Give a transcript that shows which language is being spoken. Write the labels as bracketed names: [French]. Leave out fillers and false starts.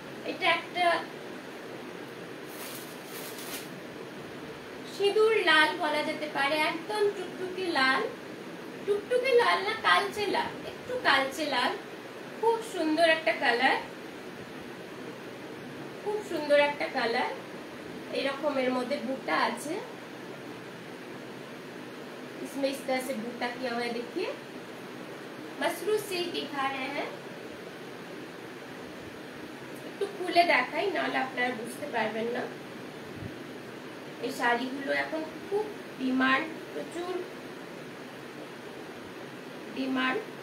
[Bangla] এটা একটা সিঁদুর লাল বলা যেতে পারে, একদম টুকটুকে লাল, টুকটুকে লাল না, কালচে লাল, একটু কালচে লাল। খুব সুন্দর একটা কালার, খুব সুন্দর একটা কালার। এরকম এর মধ্যে বুটা আছে, [Hindi] इसमें इस तरह से बूटा किया हुआ है, देखिए मसरू सिल्क दिखा रहे हैं। [Bangla] একটু খুলে দেখাই, নাহলে আপনারা বুঝতে পারবেন না। এই শাড়িগুলো এখন খুব ডিমান্ড, প্রচুর ডিমান্ড।